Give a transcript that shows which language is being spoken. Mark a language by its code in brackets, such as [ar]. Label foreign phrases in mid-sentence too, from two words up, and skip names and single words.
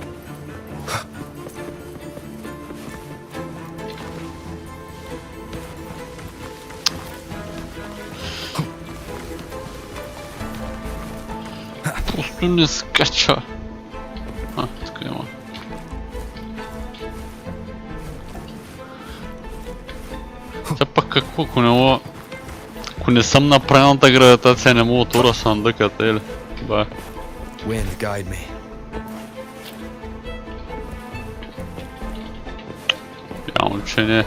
[bg] Просто не скача. Така има. Те пък какво, ако не съм на правилната гравитация, не мога отворя съндъката, или? Да. [en] Wind, guide me. [bg] Явно, че не.